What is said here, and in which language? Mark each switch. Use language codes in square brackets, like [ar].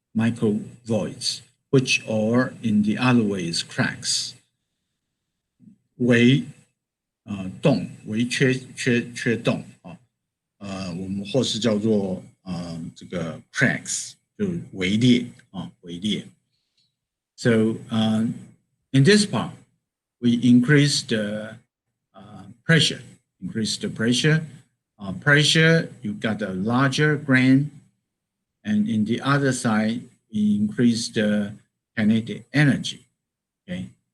[en] Microvoids, which are in the other ways cracks. [zh] 微洞，微缺洞啊，我们或是叫做这个 cracks， 就是微裂啊，微裂。 [en] So in this part, we increase the pressure. Increase the pressure. Pressure, you got a larger grain, and in the other side, we increase the kinetic energy. Okay.